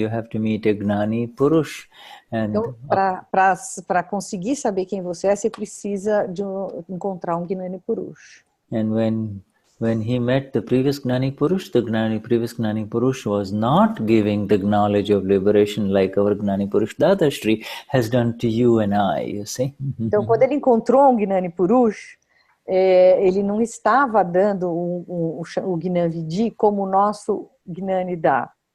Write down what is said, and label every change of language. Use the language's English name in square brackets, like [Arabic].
[English] You have to meet a Gnani Purush. [Portuguese] Então, para conseguir saber quem você é, você precisa encontrar um Gnani Purush. [English] And when he met the previous Gnani Purush, previous Gnani Purush was not giving the knowledge of liberation like our Gnani Purush Dadashri has done to you and I, you see. [Portuguese] Então, quando ele encontrou um Gnani Purush, ele não estava dando o Gnan Vidhi como o nosso Gnani dá.